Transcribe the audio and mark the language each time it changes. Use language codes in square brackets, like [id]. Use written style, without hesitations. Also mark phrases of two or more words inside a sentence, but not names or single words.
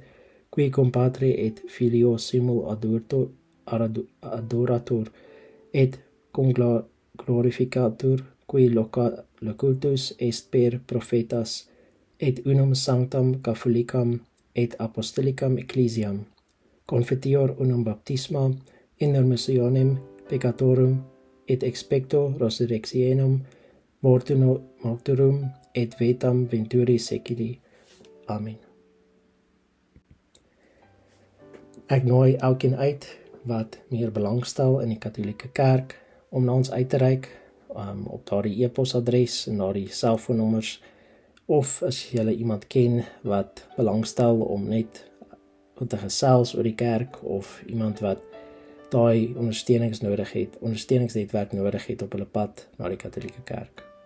[la] qui cum Patre et Filio simul adorator, et cum glorificatur, qui locutus est per prophetas, et unum sanctam catholicam et apostolicam ecclesiam, confitior unum baptisma, in remissionem peccatorum, et expecto resurrectionem mortuorum, et vetam venturi seculi. Amen. [af] Ek nooi elkeen uit wat meer belangstel in die Katolieke Kerk om na ons uit te reik op daardie e-posadres en daardie selfoonnommers, of as jy iemand ken wat belangstel om net te gesels oor die kerk, of iemand wat daai ondersteuningsnetwerk nodig het op hulle pad na die Katolieke Kerk.